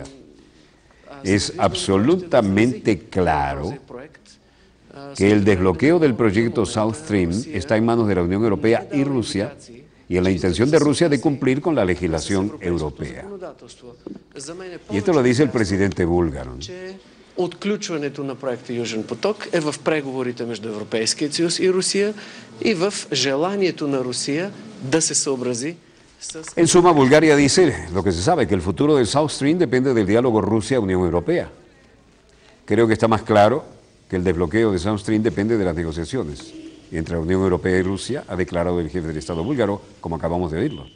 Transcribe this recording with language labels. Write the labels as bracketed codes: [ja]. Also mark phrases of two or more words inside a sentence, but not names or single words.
[es] Es absolutamente claro que el desbloqueo del proyecto South Stream está en manos de la Unión Europea y Rusia, y en la intención de Rusia de cumplir con la legislación europea. Y esto lo dice el presidente búlgaro. [bg] Отключването на проекта Южен поток е в преговорите между Европейския съюз и Русия и в желанието на Русия да се съобрази. [es] En suma, Bulgaria dice lo que se sabe, que el futuro del South Stream depende del diálogo Rusia-Unión Europea. Creo que está más claro que el desbloqueo de South Stream depende de las negociaciones entre la Unión Europea y Rusia, ha declarado el jefe del Estado búlgaro, como acabamos de oírlo.